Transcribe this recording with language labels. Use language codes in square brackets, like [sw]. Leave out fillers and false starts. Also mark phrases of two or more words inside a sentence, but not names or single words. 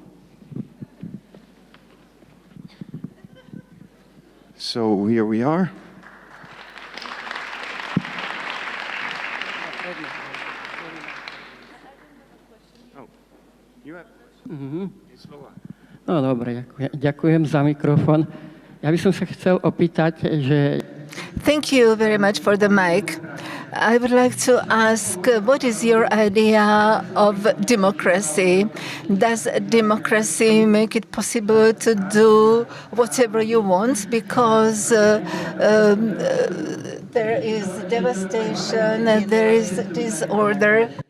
[en] So here we are. [sk] No dobre, ďakujem za mikrofón. Ja by som sa chcel opýtať, že... [en] Thank you very much for the mic. I would like to ask, what is your idea of democracy? Does democracy make it possible to do whatever you want? Because there is devastation, there is disorder.